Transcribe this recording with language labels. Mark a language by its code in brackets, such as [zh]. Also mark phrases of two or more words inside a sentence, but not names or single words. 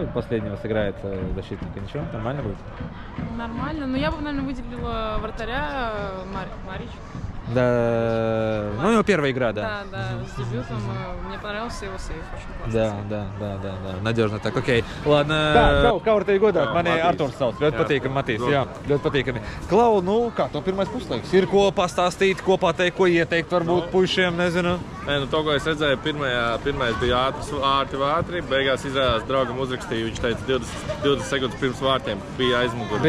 [ru] Последнего сыграет защитника? Ничего? Нормально будет? Нормально. Но я бы, наверное, выделила вратаря Марич. Да, ну у него первая игра, да. Да, с дебютом. Мне понравился его сейф, очень классно. Да, надежно так, окей. Ладно. [lv] Kā var teikt godāt? Mani Arturs sauc, ļoti patīkami, Matīs, jā, ļoti patīkami. Klau, nu kā, to pirmais puslaiks? Ir ko pastāstīt, ko pateikt, ko ieteikt varbūt puišiem, nezinu? Nē, nu to, ko es redzēju, pirmais bija ātri, beigās izrādās draugam uzrakstīju, viņš teica 20 sekundes pirms vārtiem bija aizmuguri.